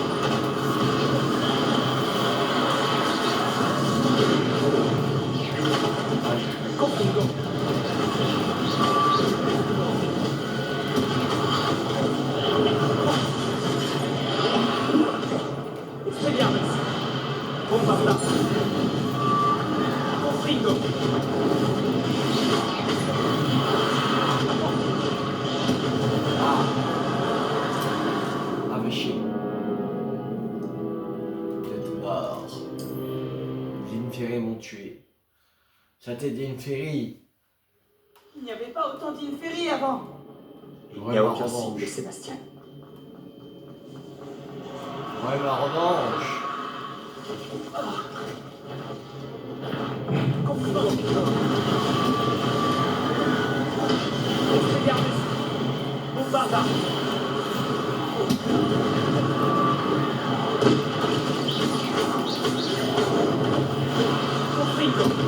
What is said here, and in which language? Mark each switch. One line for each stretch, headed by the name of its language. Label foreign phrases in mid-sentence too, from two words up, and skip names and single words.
French: Confringo. Expelliarmus. Bombarda. Confringo. Chier. Vous êtes mort. Les Inferi m'ont tué. C'était des Inferi. Il n'y avait pas autant d'Inferi avant. Il n'y a aucun signe de Sébastien. Ouais, ma revanche. Confringo. Expelliarmus. Bombarda. Confringo.